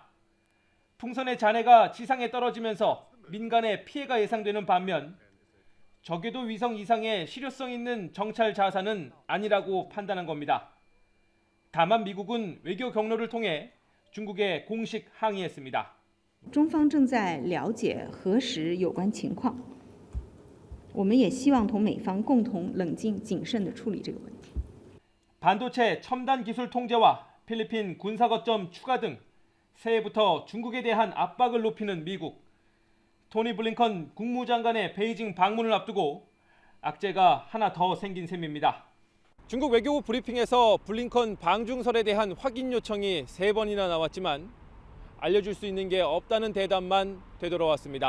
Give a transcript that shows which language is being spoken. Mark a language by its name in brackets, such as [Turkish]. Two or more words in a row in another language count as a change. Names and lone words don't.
[Korean] 풍선의 잔해가 지상에 떨어지면서 민간의 피해가 예상되는 반면 저궤도 위성 이상의 실효성 있는 정찰 자산은 아니라고 판단한 겁니다. 다만 미국은 외교 경로를 통해 중국에 공식 항의했습니다. [Chinese] 中方正在了解核实有关情况，我们也希望同美方共同冷静谨慎地处理这个问题。 [Korean] 반도체 첨단 기술 통제와 필리핀 군사 거점 추가 등 새해부터 중국에 대한 압박을 높이는 미국. 토니 블링컨 국무장관의 베이징 방문을 앞두고 악재가 하나 더 생긴 셈입니다. 중국 외교부 브리핑에서 블링컨 방중설에 대한 확인 요청이 3번이나 나왔지만 알려줄 수 있는 게 없다는 대답만 되돌아왔습니다.